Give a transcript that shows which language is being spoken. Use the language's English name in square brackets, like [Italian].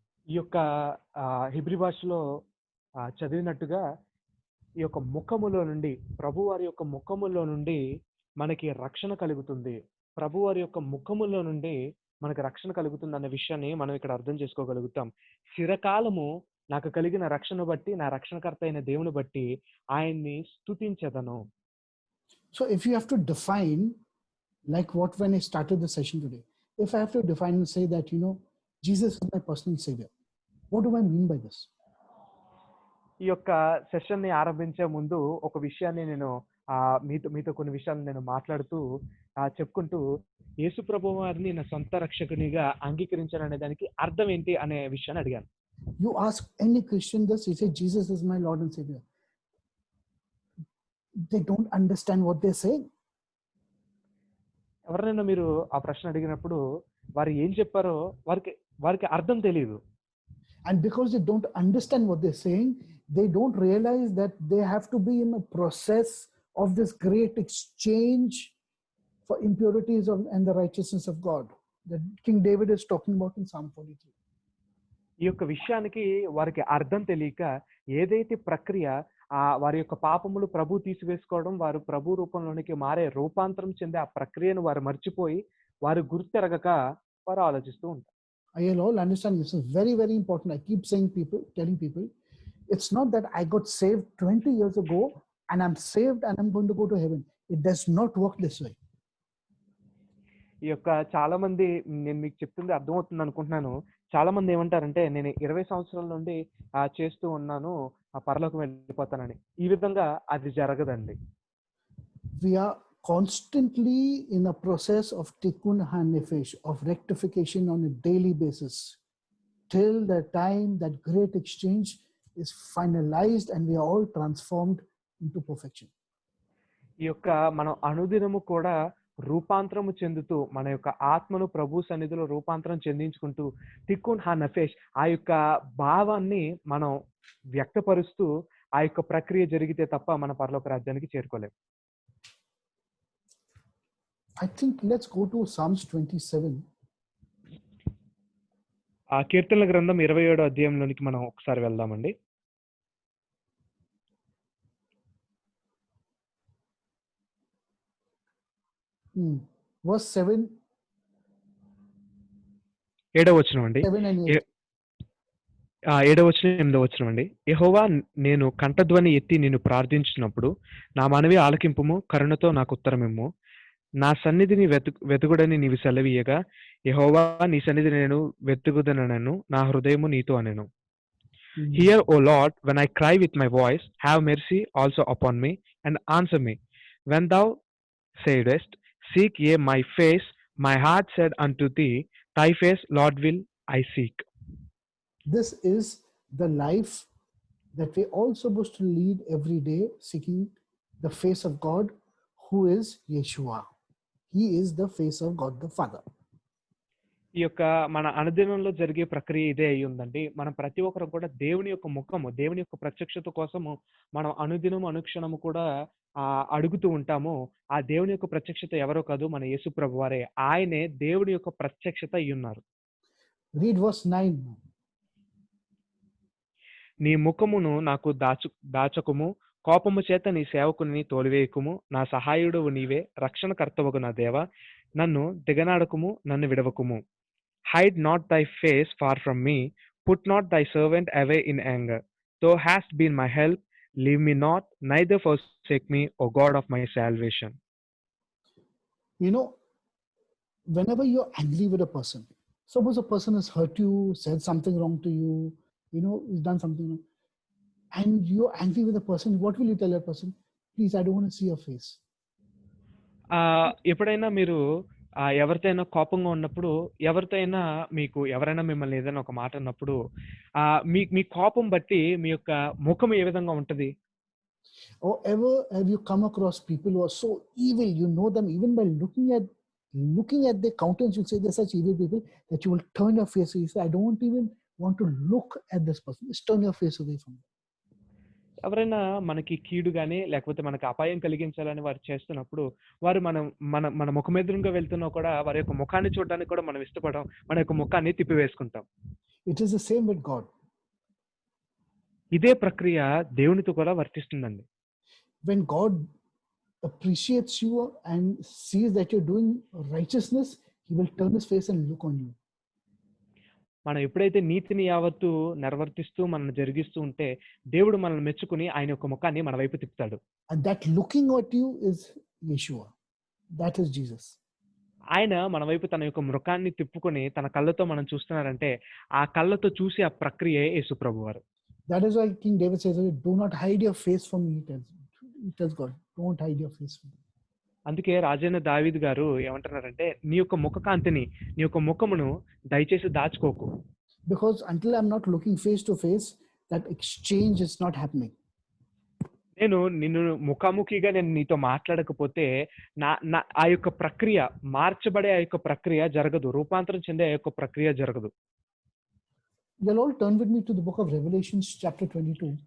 [Telugu] ఈ యొక్క హిబ్రీ భాషలో చదివినట్టుగా, ఈ యొక్క ముఖములో నుండి, ప్రభువారి యొక్క ముఖములో నుండి మనకి రక్షణ కలుగుతుంది, ప్రభువారి యొక్క ముఖములో నుండి మనకి రక్షణ కలుగుతుంది అనే విషయాన్ని మనం ఇక్కడ అర్థం చేసుకోగలుగుతాం. చిరకాలము నాకు కలిగిన రక్షణ బట్టి, నా రక్షణకర్త అయిన దేవుని బట్టి ఆయన్ని స్తుతించెదను. [English] So if you have to define, like what when I started the session today, if I have to define and say that, Jesus is my personal savior, what do I mean by this? [Telugu] ఈ యొక్క session ని ఆరంభించే ముందు ఒక విషయాన్ని నేను మీతో కొన్ని విషయాలు నేను మాట్లాడుతూ చెప్పుకుంటూ, యేసు ప్రభువు వారిని నా సొంత రక్షకునిగా అంగీకరించాను అనే దానికి అర్థం ఏంటి అనే విషయాన్ని అడిగాను. [English] You ask any Christian this, he says Jesus is my Lord and Savior. They don't understand what they're saying. [Telugu] ఎవరైనా మీరు ఆ ప్రశ్న అడిగినప్పుడు వారు ఏం చెప్పారో వారికి అర్థం తెలియదు. [English] And because they don't understand what they're saying, they don't realize that they have to be in a process of this great exchange for impurities and the righteousness of God that King David is talking about in Psalm 43. [Telugu] ఈ యొక్క విషయానికి వారికి అర్థం తెలియక ఏదైతే ప్రక్రియ వారి యొక్క పాపములు ప్రభు తీసివేసుకోవడం, వారు ప్రభు రూపంలోనికి మారే రూపాంతరం చెందే ఆ ప్రక్రియను వారు మర్చిపోయి వారు గుర్తెరగక వారు ఆలోచిస్తూ ఉంటారు. [English] I all understand this is very, very important. I keep telling people, it's not that I got saved 20 years ago and I'm saved and I'm going to go to heaven. It does not work this way. [Telugu] ఈ యొక్క చాలా మంది, నేను మీకు చెప్తుంది అర్థమవుతుంది అనుకుంటున్నాను, చాలా మంది ఏమంటారంటే నేను 20 సంవత్సరాల నుండి చేస్తూ ఉన్నాను, ఆ పరలోకం వెళ్ళిపోతానని. ఈ విధంగా అది జరగదండి. [English] We are constantly in a process of tikkun hanefesh, of rectification on a daily basis, till the time that great exchange is finalized and we are all transformed into perfection. [Telugu] ఈ యొక్క మనం అనుదినము కూడా రూపాంతరము చెందుతూ మన యొక్క ఆత్మను ప్రభు సన్నిధిలో రూపాంతరం చెందించుకుంటూ తిక్కున్ హనఫేష్ ఆ యొక్క భావాన్ని మనం వ్యక్తపరుస్తూ ఆ యొక్క ప్రక్రియ జరిగితే తప్ప మన పరలోక రాజ్యానికి చేరుకోలేం. [English] I think let's go to Psalms 27. [Telugu] ఆ కీర్తనల గ్రంథం 27వ అధ్యాయంలోనికి మనం ఒకసారి వెళ్దామండి. [English] Verse 7. [Telugu] 7వ వచనం అండి. 7వ వచనం 8వ వచనం అండి. యెహోవా, నేను కంఠధ్వని ఎత్తి నిన్ను ప్రార్థించినప్పుడు నా మనవి ఆలకింపుము, కరుణతో నాకు ఉత్తరమిమ్ము. నా సన్నిధిని వెతుకుడని నీవు సెలవీయగా, యెహోవా నీ సన్నిధిని నేను వెతుకుదనను, నా హృదయము నీతో అనెను. [English] Hear, O Lord, when I cry with my voice, have mercy also upon me and answer me. When thou saidest, seek ye my face, my heart said unto thee, thy face, Lord, will I seek. This is the life that we're all supposed to lead every day, seeking the face of God, who is Yeshua. He is the face of God the Father. [Telugu] ఈ యొక్క మన అనుదినంలో జరిగే ప్రక్రియ ఇదే అయి ఉందండి. మనం ప్రతి ఒక్కరు కూడా దేవుని యొక్క ముఖము, దేవుని యొక్క ప్రత్యక్షత కోసము మనం అనుదినం అనుక్షణము కూడా అడుగుతూ ఉంటాము. ఆ దేవుని యొక్క ప్రత్యక్షత ఎవరో కాదు, మన యేసు ప్రభువారే. ఆయనే దేవుని యొక్క ప్రత్యక్షత అయి ఉన్నారు. [English] Read verse 9. [Telugu] నీ ముఖమును నాకు దాచకుము, కోపము చేత నీ సేవకుని తోలివేయకుము. నా సహాయుడవు నీవే, రక్షణకర్తవగు నా దేవ, నన్ను దిగనాడకుము, నన్ను విడవకుము. [English] Hide not thy face far from me, put not thy servant away in anger. Thou hast been my help, leave me not, neither forsake me, O God of my salvation. You know, whenever you're angry with a person, suppose a person has hurt you, said something wrong to you, he's done something wrong, and you're angry with a person, what will you tell a person? Please, I don't want to see your face. [Telugu] ఎప్పుడైనా మీరు ఎవరితోనైనా కోపంగా ఉన్నప్పుడు, ఎవరైనా మిమ్మల్ని ఏదైనా ఒక మాట అన్నప్పుడు మీ కోపం బట్టి మీ యొక్క ముఖం ఏ విధంగా ఉంటది? [English] Or ever have you come across people who are so evil, you know them even by looking at their countenance, you'll say they're such evil people that you will turn your face away. You say, I don't even want to look at this person. Just turn your face away from them. [Telugu] ఎవరైనా మనకి కీడు గానీ లేకపోతే మనకి అపాయం కలిగించాలని వారు చేస్తున్నప్పుడు, వారు మన ముఖం ఎదురుగా వెళ్తున్నా కూడా వారి యొక్క ముఖాన్ని చూడడానికి కూడా మనం ఇష్టపడం, మన యొక్క ముఖాన్ని తిప్పివేసుకుంటాం. [English] It is the same with God. [Telugu] ఇదే ప్రక్రియ దేవునితో కూడా వర్తిస్తుందండి. [English] When God appreciates you and sees that you're doing righteousness, he will turn his face and look on you. [Telugu] మనం ఎప్పుడైతే నీతిని యావత్తు నిర్వర్తిస్తూ మనం జరిగిస్తూ ఉంటే దేవుడు మనల్ని మెచ్చుకుని ఆయన యొక్క ముఖాన్ని మన వైపు తిప్పుతాడు. [English] And that looking at you is Yeshua. That is Jesus. [Telugu] ఆయన మన వైపు తన యొక్క ముఖాన్ని తిప్పుకొని తన కళ్ళతో మనం చూస్తున్నారంటే ఆ కళ్ళతో చూసి ఆ ప్రక్రియే యేసు ప్రభువారు. [English] That is why King David says, do not hide your face from me. He tells God, don't hide your face from me. [Telugu] అందుకే రాజైన దావీదు గారు ఏమంటున్నారంటే, నీ యొక్క ముఖకాంతిని, నీ యొక్క ముఖమును దయచేసి దాచుకోకు. [English] Because until I'm not looking face to face, that exchange is not happening. [Telugu] నేను నిన్ను ముఖాముఖిగా నేను నీతో మాట్లాడకపోతే ఆ యొక్క ప్రక్రియ, మార్చబడే ఆ యొక్క ప్రక్రియ జరగదు, రూపాంతరం చెందే ఆ యొక్క ప్రక్రియ జరగదు. [English] You'll all turn with me to the book of Revelations chapter 22.